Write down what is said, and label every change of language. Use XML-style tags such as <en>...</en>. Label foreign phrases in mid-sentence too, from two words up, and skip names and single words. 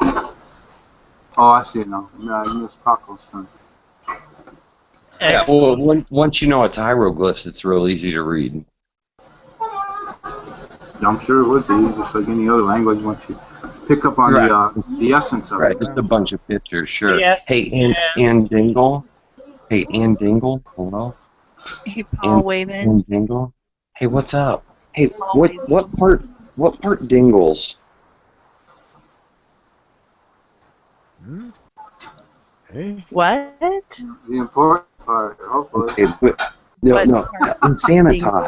<en>Oh, I see it now. Magnus Cockleson. Yeah, well, once you know it's hieroglyphs, it's real easy to read. I'm sure it would be, just like any other language once you pick up on the essence of Right, it. just a bunch of pictures, sure. Yes, Hey, yes. Ann Dingle. Hey, Ann Dingle. Hello. Hey, Paul Wayman. Ann Dingle. Hey, what's up? Hey, Always. what part Dingles? Hmm? Hey? What? The important part, hopefully. Okay, but, no, What no. part? Santa, Dingle?</en>